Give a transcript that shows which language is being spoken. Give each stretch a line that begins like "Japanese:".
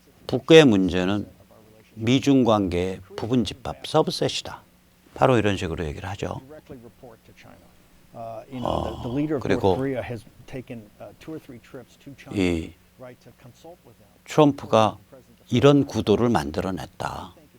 Korean: 북의 문제는 미중 관계의 부분 집합 서브셋이다. 바로 이런 식으로 얘기를 하죠.
English: directly report to China. The leader of
Korean: 그리고
English: North Korea has taken 2 or 3 trips to China,
Korean: 이
English: right, to consult with them.
Korean: 트럼프가 이런 구도를 만들어냈다.